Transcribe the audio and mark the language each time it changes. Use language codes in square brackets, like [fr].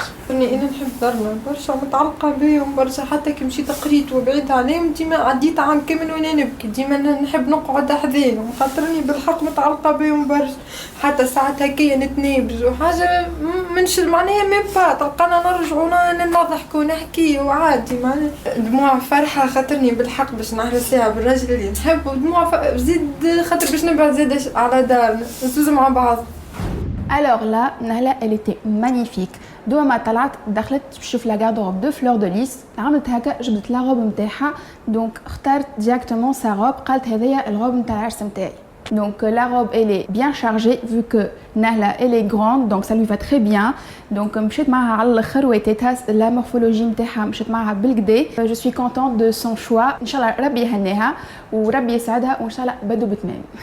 [ar] اني انا نحب دارنا برشا متعلقه بيهم برشا حتى كي مشيت قريت وبعيد عليهم ديما عديت عام كامل وانا نبكي ديما نحب نقعد حذاهم خاطرني بالحق متعلقه بيهم برشا حتى ساعات هكايا نتنابز وحاجه منش معناها ميم با تلقانا نرجعوا نضحكوا نحكيوا عادي معناها دموع فرحه خاطرني بالحق باش نحرسها بالراجل اللي نحب ودموع زيد خاطر باش نبعد زيد على دارنا نزوز مع بعض. [fr] Alors là, Nahla, elle était magnifique. [ar] دو ما طلعت دخلت بشوف لا غاردروب دو فلور دو ليس عملت هكا جبت لا روب نتاعها دونك اخترت ديريكتومون سا روب قالت هذيا الروب نتاع العرس نتاعي. [fr] Donc la robe elle est bien chargée vu que Nahla elle est grande donc ça lui va très bien. [ar] Donc مشيت معها على الاخر ويتها لا مورفولوجي نتاعها مشيت معها بالكدا. [fr] Je suis contente de son choix. [ar] ان شاء الله ربي يهنيها وربي يسعدها وان شاء الله بدو بتمام.